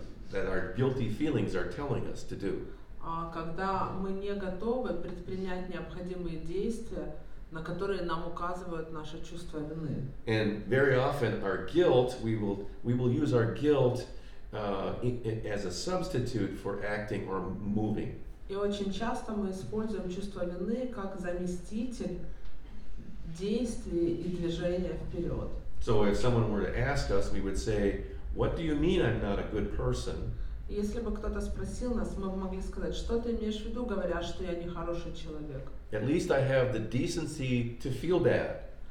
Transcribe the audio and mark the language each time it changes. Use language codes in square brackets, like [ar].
[en] that our guilty feelings are telling us to do. [ru] Когда мы не готовы предпринять необходимые действия, на которые нам указывают наше чувство вины. [en] And very often our guilt, we will use our guilt as a substitute for acting or moving. [ru] И очень часто мы используем чувство вины как заместитель действий и движения вперед. [en] So if someone were to ask us, we would say, "What do you mean I'm not a good person?" [ru] Если бы кто-то спросил нас, мы бы могли сказать, что ты имеешь в виду, говоря, что я не хороший человек. [en] At least I have the decency to feel bad.